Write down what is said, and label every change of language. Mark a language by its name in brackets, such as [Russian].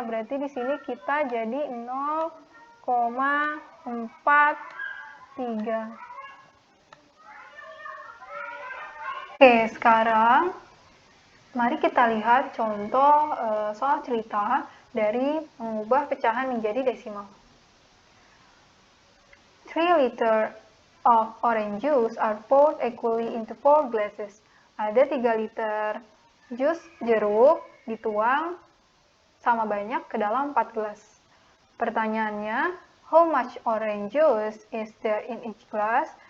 [Indonesian] Berarti di sini kita jadi 0,43. Oke, sekarang mari kita lihat contoh soal cerita dari mengubah pecahan menjadi desimal. [English] 3 liters of orange juice are poured equally into 4 glasses. [Indonesian] Ada 3 liter jus jeruk dituang sama banyak ke dalam 4 gelas. Pertanyaannya, [English] how much orange juice is there in each glass?